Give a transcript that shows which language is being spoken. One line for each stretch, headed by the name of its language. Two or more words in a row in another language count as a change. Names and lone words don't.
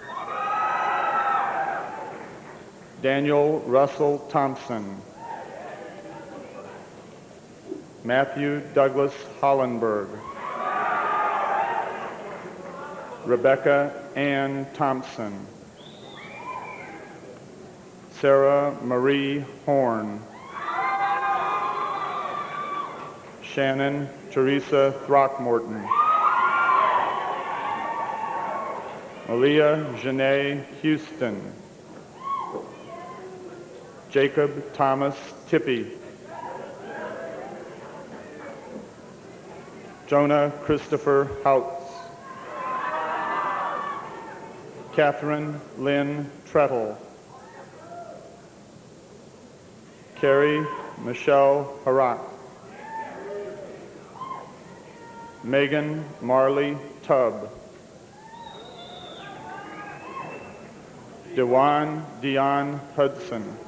English: Daniel Russell Thompson. Matthew Douglas Hollenberg. Rebecca Ann Thompson. Sarah Marie Horn. Shannon Teresa Throckmorton. Malia Janae Houston. Jacob Thomas Tippy. Jonah Christopher Houts. Catherine Lynn Trettle. Carrie Michelle Harak. Megan Marley Tubb. Dewan Dion Hudson.